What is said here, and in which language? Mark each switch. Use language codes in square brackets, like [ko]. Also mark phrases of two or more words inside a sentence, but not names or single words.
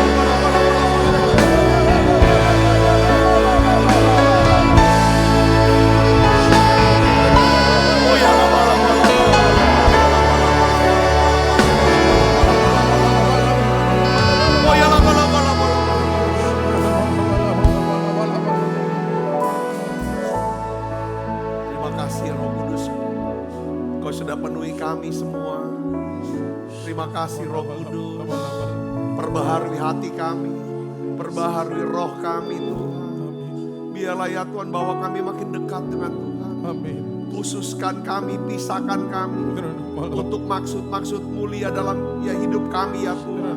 [id] Oh ya la bala bala. Oh ya la bala bala bala. Terima kasih Roh Kudus. Kau sudah penuhi kami semua. Terima kasih Roh Kudus. Perbaharui hati kami. Perbaharui roh kami Tuhan. Biarlah ya Tuhan bahwa kami makin dekat dengan Tuhan. Khususkan kami, pisahkan kami. Untuk maksud-maksud mulia dalam ya hidup kami ya Tuhan.